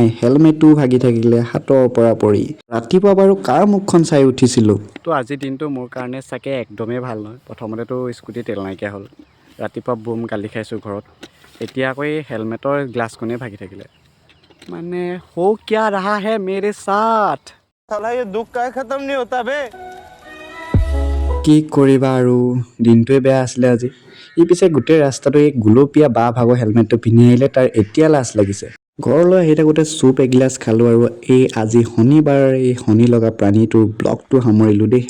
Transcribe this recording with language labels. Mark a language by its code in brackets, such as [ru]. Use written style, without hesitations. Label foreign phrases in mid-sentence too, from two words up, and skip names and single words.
[as] হেলমেটটো ভাগি থাকিলে হাতৰ পৰা পৰি। ৰাতিপুৱা বাৰু কাৰ মুখখন চাই উঠিছিলোঁ। তো আজিৰ দিনটো মোৰ কাৰণে চাগে একদমেই ভাল নহয়। প্ৰথমতেতো স্কুটি তেল নাইকিয়া হ'ল, ৰাতিপুৱা বুম গালি খাইছোঁ ঘৰত। এতিয়া আকৌ এই হেলমেটৰ গ্লাছখনেই ভাগি থাকিলে। [hi] মানে हो क्या रहा है मेरे साथ। साला ये दुख का खत्म नहीं होता बे। [as] কি কৰিবা আৰু, দিনটোৱে বেয়া আছিলে আজি। পিছে গোটেই ৰাস্তাটো এই গুলপীয়া বা ভাগৰ হেলমেটটো পিন্ধি আহিলে, তাৰ এতিয়া লাজ লাগিছে। ঘৰলৈ আহি থাকোঁতে চুপ এগিলাচ খালোঁ আৰু আজি শনিবাৰ এই শনি লগা প্ৰাণীটোৰ ব্লগটো সামৰিলোঁ দেই।